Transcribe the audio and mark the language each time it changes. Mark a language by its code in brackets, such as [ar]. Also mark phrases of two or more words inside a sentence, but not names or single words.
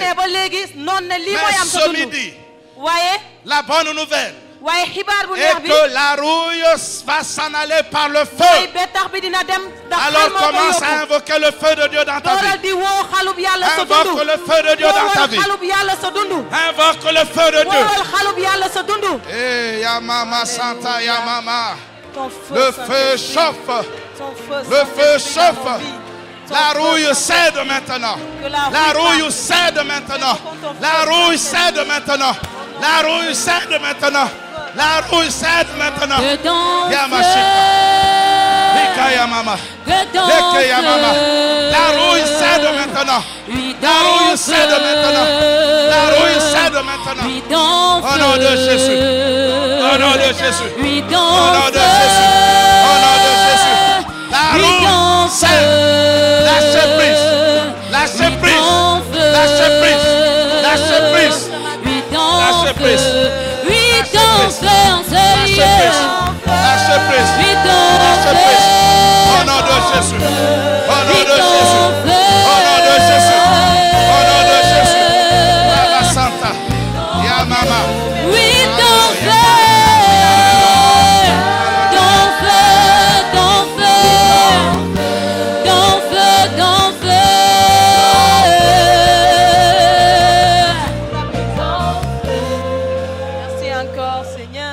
[fr] Mais ce midi, la bonne nouvelle est que la rouille va s'en aller par le feu. Alors commence à invoquer le feu de Dieu dans ta vie. Invoque le feu de Dieu dans ta vie. Invoque le feu de Dieu. Eh, ya mama santa, ya mama. Le feu chauffe. Le feu chauffe. La rouille cède maintenant. La rouille cède maintenant. La rouille cède maintenant. La rouille cède maintenant. La rouille cède maintenant. Ya mama. Ya mama. La rouille cède maintenant. La rouille cède maintenant. La rouille cède maintenant. Au nom de Jésus. Au nom de Jésus. Au nom de Jésus. Au nom de Jésus. La rouille cède. Lâchez prise. Lâchez prise. Lâchez prise. Lâchez prise. Lâchez prise. Lâchez prise. Lâchez prise. Au nom de Jésus. Au nom de Jésus. Au nom de Jésus. Au nom de Jésus. Baba Santa. Ya mama. Oui, ton feu. Ton feu. Ton feu. Ton feu. Ton feu. Merci encore, Seigneur.